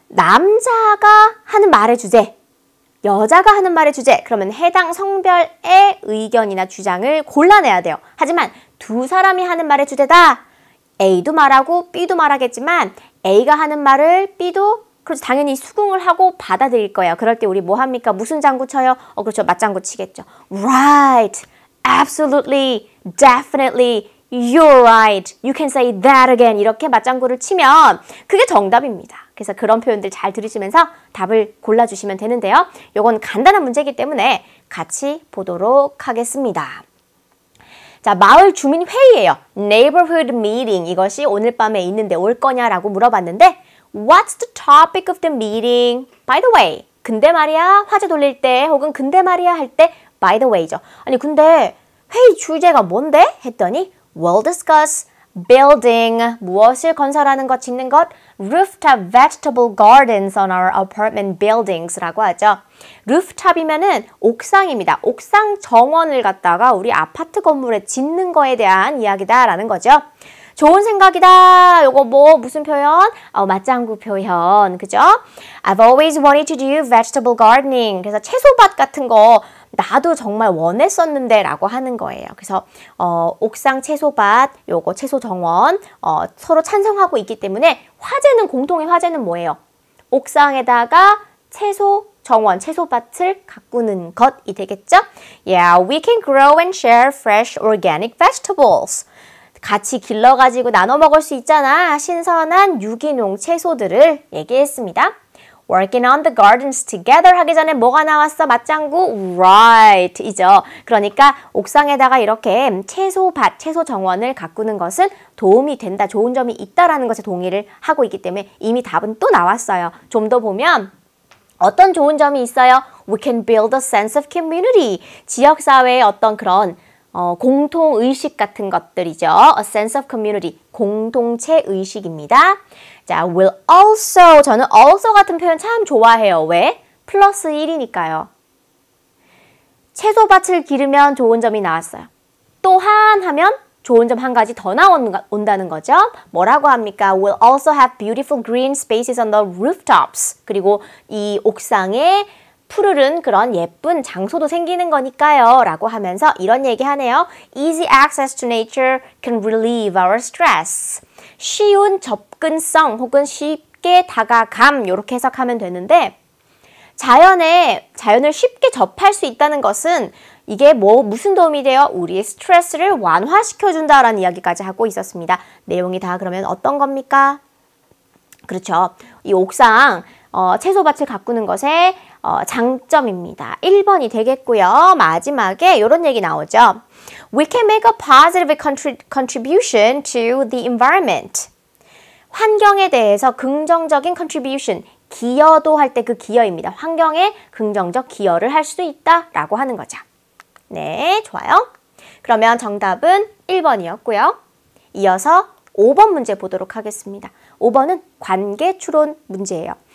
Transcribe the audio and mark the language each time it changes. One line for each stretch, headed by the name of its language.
Korean: 남자가 하는 말의 주제, 여자가 하는 말의 주제, 그러면 해당 성별의 의견이나 주장을 골라내야 돼요. 하지만 두 사람이 하는 말의 주제다. A도 말하고 B도 말하겠지만 A가 하는 말을 B도 그래서 당연히 수긍을 하고 받아들일 거예요. 그럴 때 우리 뭐 합니까? 무슨 장구 쳐요? 그렇죠. 맞장구 치겠죠.
English: Right, absolutely, definitely, you're right, you can say that again.
Korean: 이렇게 맞장구를 치면 그게 정답입니다. 그래서 그런 표현들 잘 들으시면서 답을 골라주시면 되는데요. 요건 간단한 문제이기 때문에 같이 보도록 하겠습니다. 자, 마을 주민 회의예요.
English: Neighborhood meeting.
Korean: 이것이 오늘 밤에 있는데 올 거냐라고 물어봤는데
English: What's the topic of the meeting? By the way.
Korean: 근데 말이야, 화제 돌릴 때 혹은 근데 말이야 할 때 by the way죠. 아니 근데 회의 주제가 뭔데? 했더니
English: We'll discuss building,
Korean: 무엇을 건설하는 것, 짓는 것,
English: rooftop vegetable gardens on our apartment buildings
Korean: 라고 하죠. 루프탑이면은 옥상입니다. 옥상 정원을 갖다가 우리 아파트 건물에 짓는 거에 대한 이야기다라는 거죠. 좋은 생각이다. 요거 뭐 무슨 표현? 맞장구 표현. 그죠?
English: I've always wanted to do vegetable gardening.
Korean: 그래서 채소밭 같은 거 나도 정말 원했었는데 라고 하는 거예요. 그래서 옥상 채소밭, 요거 채소 정원 서로 찬성하고 있기 때문에 화제는 공통의 화제는 뭐예요? 옥상에다가 채소 정원, 채소밭을 가꾸는 것이 되겠죠?
English: Yeah, we can grow and share fresh organic vegetables.
Korean: 같이 길러가지고 나눠 먹을 수 있잖아. 신선한 유기농 채소들을 얘기했습니다.
English: working on the gardens together
Korean: 하기 전에 뭐가 나왔어? 맞장구?
English: Right
Korean: 이죠. 그러니까 옥상에다가 이렇게 채소밭, 채소 정원을 가꾸는 것은 도움이 된다, 좋은 점이 있다라는 것에 동의를 하고 있기 때문에 이미 답은 또 나왔어요. 좀 더 보면 어떤 좋은 점이 있어요?
English: We can build a sense of community.
Korean: 지역사회의 어떤 그런 공통의식 같은 것들이죠.
English: A sense of community.
Korean: 공동체 의식입니다. 자,
English: will also.
Korean: 저는 also 같은 표현 참 좋아해요. 왜? 플러스 1이니까요. 채소밭을 기르면 좋은 점이 나왔어요. 또한 하면 좋은 점 한 가지 더 나온다는 거죠. 뭐라고 합니까?
English: Will also have beautiful green spaces on the rooftops.
Korean: 그리고 이 옥상에 푸르른 그런 예쁜 장소도 생기는 거니까요. 라고 하면서 이런 얘기 하네요.
English: Easy access to nature can relieve our stress.
Korean: 쉬운 접근성 혹은 쉽게 다가감 이렇게 해석하면 되는데 자연을 쉽게 접할 수 있다는 것은 이게 무슨 도움이 돼요? 우리의 스트레스를 완화시켜준다라는 이야기까지 하고 있었습니다. 내용이 다 그러면 어떤 겁니까? 그렇죠. 이 옥상 채소밭을 가꾸는 것의 장점입니다. 1번이 되겠고요. 마지막에 이런 얘기 나오죠.
English: We can make a positive contribution to the environment.
Korean: 환경에 대해서 긍정적인 contribution, 기여도 할 때 그 기여입니다. 환경에 긍정적 기여를 할 수도 있다라고 하는 거죠. 네, 좋아요. 그러면 정답은 1번이었고요. 이어서 5번 문제 보도록 하겠습니다. 5번은 관계 추론 문제예요.